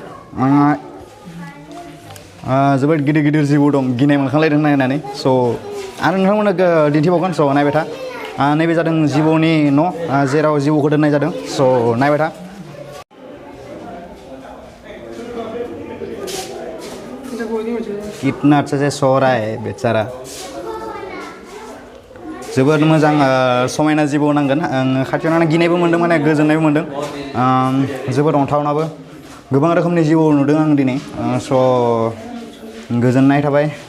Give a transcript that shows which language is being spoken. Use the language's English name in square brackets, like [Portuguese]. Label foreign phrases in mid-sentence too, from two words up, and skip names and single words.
[Bodo] जोबोद गिदिर जिबौ दं गिनाय मोनखांलायदों नायनानै स' आरो नोंथांमोननो दिन्थिबावगोन स' नायबाय था नैबे जादों जिबौनि न' जेराव जिबौखौ दोननाय जादों स' नायबाय था [Hindi] कितना अच्छा से सो रहा है बेचारा [Bodo] जोबोद मोजां समायना जिबौ नांगोन आं खाथियाव नायनानै गिनायबो मोन्दों माने गोजोननायबो मोन्दों जोबोद अन्थावनाबो गोबां रोखोमनि जिबौ नुदों आं दिनै स' गोजोननाय थाबाय